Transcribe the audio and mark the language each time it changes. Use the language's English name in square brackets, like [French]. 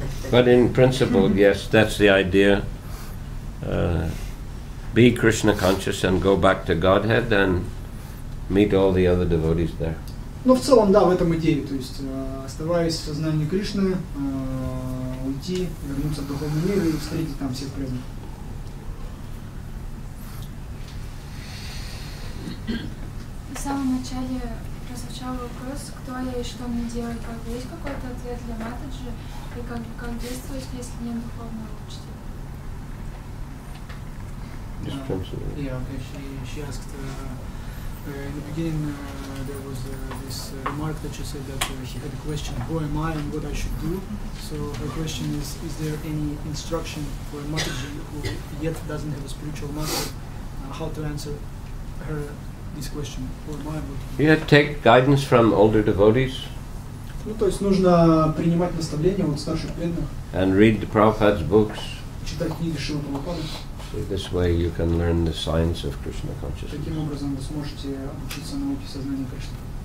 [English] But in principle, yes, that's the idea. Be Krishna conscious and go back to Godhead and meet all the other devotees there. [Russian] Ну, в целом, да, в этом идея. То есть, оставаясь в сознании Кришны, уйти, вернуться в духовный мир и встретить там всех преданных. В самом начале прозвучал вопрос, кто я и что мне делать, как бы есть какой-то ответ для Матаджи, и как действовать, если нет духовного учителя? [English] Yeah, okay, she asked, in the beginning there was this remark that she said that he had a question, who am I and what I should do? So her question is there any instruction for a Mataji who yet doesn't have a spiritual master, how to answer her this question, who am I and what to do? Yeah, take guidance from older devotees. [Russian] Ну, то есть нужно принимать наставления от старших преданных. [English] And read the Prabhupada's books. [Russian] Читать книги Шрилы Прабхупады. [English] So this way you can learn the science of Krishna consciousness. [Russian] Таким образом вы сможете учиться науке сознания Кришны.